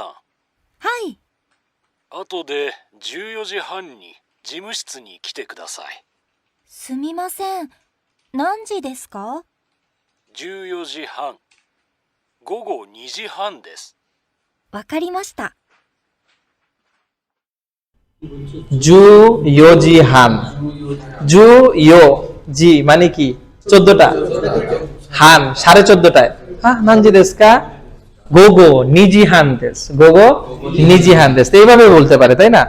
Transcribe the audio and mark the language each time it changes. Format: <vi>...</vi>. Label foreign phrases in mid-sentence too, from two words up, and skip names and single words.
<ja>はい。後で14時半に事務室に来てください。すみません。何時ですか？ 14時半。午後2時半です。わかりました。十四時半. 十四時</ja> <bn>মানে কি 14টা, হান 14.5টায়। হ্যাঁ</bn> <ja>何時ですか午後二時半です, 午後二時半です,</ja> <bn>এইভাবে বলতে পারে তাই না?</bn>